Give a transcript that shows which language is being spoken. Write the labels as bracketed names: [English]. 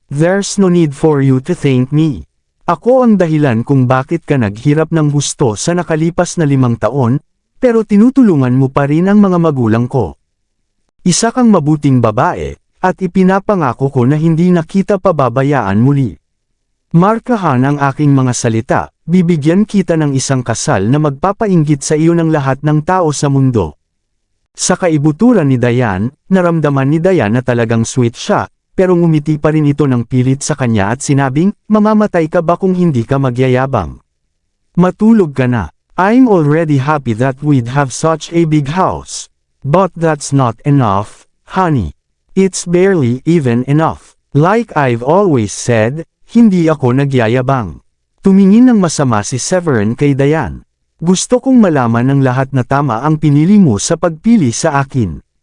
[English] There's no need for you to thank me. [Filipino] Ako ang dahilan kung bakit ka naghirap ng husto sa nakalipas na 5 taon, pero tinutulungan mo pa rin ang mga magulang ko. Isa kang mabuting babae, at ipinapangako ko na hindi na kita pababayaan muli. Markahan ang aking mga salita, bibigyan kita ng isang kasal na magpapainggit sa iyo ng lahat ng tao sa mundo. Sa kaibuturan ni Diane, naramdaman ni Diane na talagang sweet siya, pero ngumiti pa rin ito ng pilit sa kanya at sinabing, mamamatay ka ba kung hindi ka magyayabang? Matulog ka na. [English] I'm already happy that we'd have such a big house. But that's not enough, honey. It's barely even enough. Like I've always said, [Filipino] hindi ako nagyayabang. Tumingin ng masama si Severin kay Diane. Gusto kong malaman ng lahat na tama ang pinili mo sa pagpili sa akin.